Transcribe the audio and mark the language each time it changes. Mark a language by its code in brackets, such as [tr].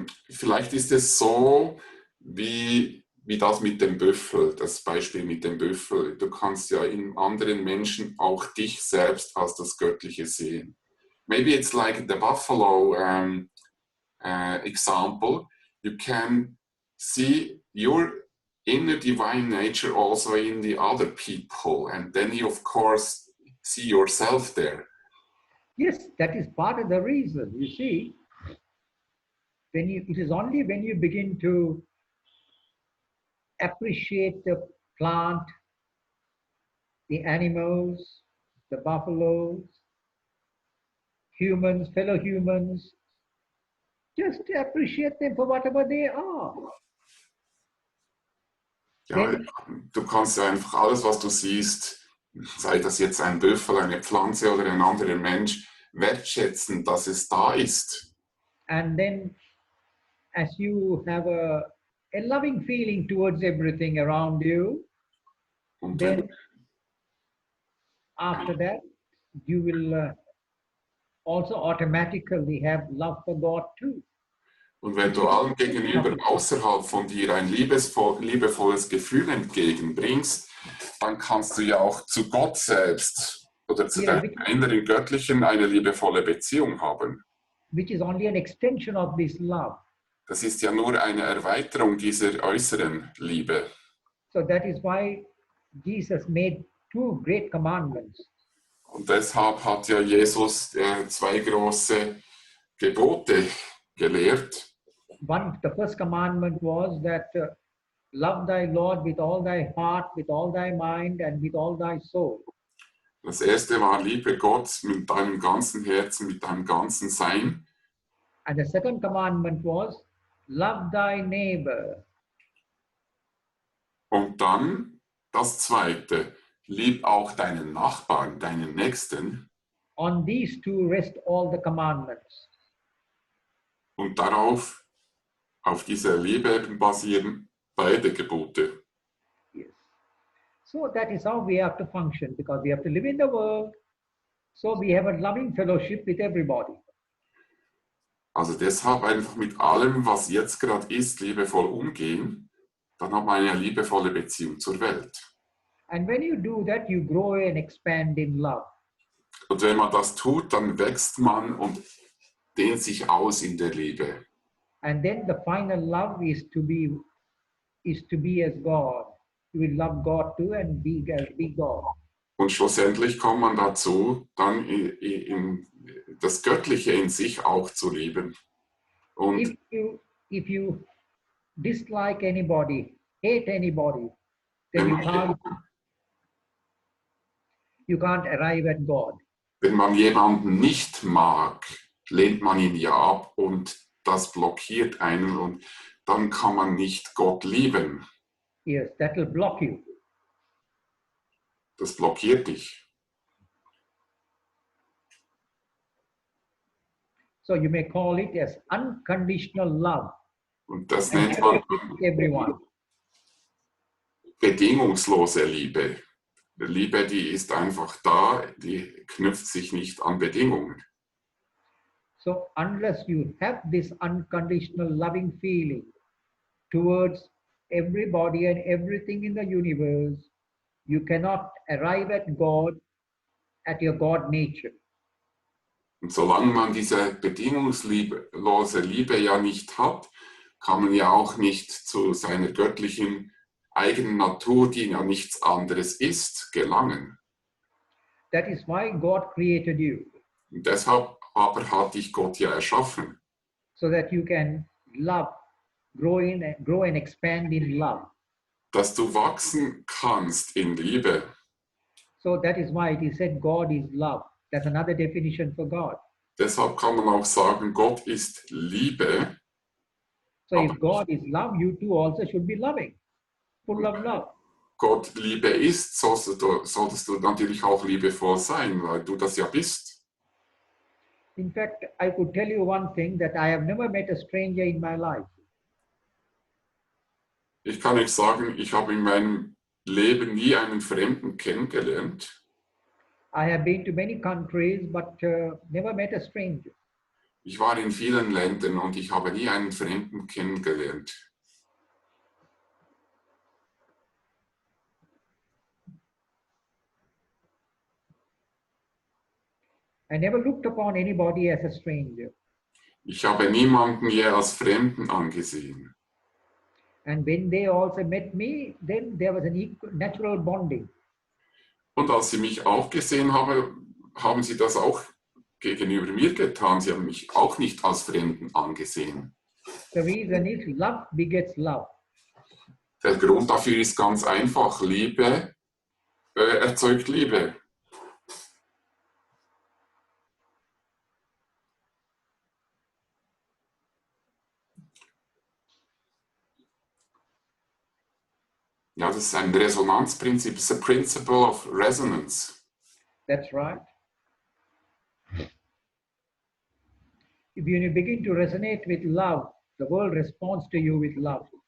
[de] Vielleicht ist es so, wie das mit dem Büffel, das Beispiel mit dem Büffel. Du kannst ja in anderen Menschen auch dich selbst als das Göttliche sehen. [en] Maybe it's like the buffalo example. You can see your inner divine nature also in the other people, and then you of course see yourself there. Yes, that is part of the reason. You see, it is only when you begin to appreciate the plant, the animals, the buffaloes, humans, fellow humans, just appreciate them for whatever they are. [de] Ja, du kannst ja einfach alles, was du siehst, sei das jetzt ein Büffel, eine Pflanze oder ein anderer Mensch, wertschätzen, dass es da ist. [en] And then as you have a loving feeling towards everything around you, [de] Und [en] then after that, you will also automatically have love for God too. [de] Und wenn du allem gegenüber außerhalb von dir ein liebevolles Gefühl entgegenbringst, dann kannst du ja auch zu Gott selbst oder zu deinem inneren Göttlichen eine liebevolle Beziehung haben. [en] Which is only an extension of this love. [de] Das ist ja nur eine Erweiterung dieser äußeren Liebe. [en] So that is why Jesus made two great commandments. [de] Und deshalb hat ja Jesus zwei große Gebote gelehrt. [en] The first commandment was that love thy Lord with all thy heart, with all thy mind, and with all thy soul. [de] Das erste war, liebe Gott mit deinem ganzen Herzen, mit deinem ganzen Sein. [en] And the second commandment was, love thy neighbor. [de] Und dann das zweite, lieb auch deinen Nachbarn, deinen Nächsten. [en] On these two rest all the commandments. [de] Und darauf, auf dieser Liebe basieren beide Gebote. [en] Yes. So that is how we have to function, because we have to live in the world. So we have a loving fellowship with everybody. [de] Also deshalb einfach mit allem, was jetzt gerade ist, liebevoll umgehen. Dann hat man eine liebevolle Beziehung zur Welt. [en] And when you do that, you grow and expand in love. [de] Und wenn man das tut, dann wächst man und dehnt sich aus in der Liebe. [en] And then the final love is to be as God. You will love God too and be God. [de] Und schlussendlich kommt man dazu, dann in das Göttliche in sich auch zu lieben. Und [en] If you dislike anybody, hate anybody, then you can't arrive at God. [de] Wenn man jemanden nicht mag, lehnt man ihn ja ab und das blockiert einen und dann kann man nicht Gott lieben. [en] Yes, that will block you. [de] Das blockiert dich. [en] So you may call it as unconditional love. [de] Und das nennt man [en] Everyone. [de] bedingungslose Liebe. Liebe, die ist einfach da, die knüpft sich nicht an Bedingungen. [en] So unless you have this unconditional loving feeling towards everybody and everything in the universe, you cannot arrive at God, at your God nature. [de] Und solange man diese bedingungslose Liebe ja nicht hat, kann man ja auch nicht zu seiner göttlichen eigenen Natur, die ja nichts anderes ist, gelangen. [en] That is why God created you. [de] Und deshalb aber hat dich Gott ja erschaffen, [en] So that you can love, grow and expand in love. [de] dass du wachsen kannst in Liebe. [en] So that is why it is said God is love. That's another definition for God. [de] Deshalb kann man auch sagen, Gott ist Liebe. [en] So if God is love, you too also should be loving, full of love. [de] Gott Liebe ist, solltest du natürlich auch liebevoll sein, weil du das ja bist. [en] In fact, I could tell you one thing, that I have never met a stranger in my life. [de] Ich kann euch sagen, ich habe in meinem Leben nie einen Fremden kennengelernt. [en] I have been to many countries, but never met a stranger. [de] Ich war in vielen Ländern und ich habe nie einen Fremden kennengelernt. [en] I never looked upon anybody as a stranger. [de] Ich habe niemanden je als Fremden angesehen. [en] And when they also met me, then there was an natural bonding. [de] Und als sie mich auch gesehen haben, haben sie das auch gegenüber mir getan. Sie haben mich auch nicht als Fremden angesehen. [en] The reason is love begets love. [de] Der Grund dafür ist ganz einfach. Liebe erzeugt Liebe. Ja, das ist ein Resonanzprinzip. [en] It's a principle of resonance. That's right. If you begin to resonate with love, the world responds to you with love.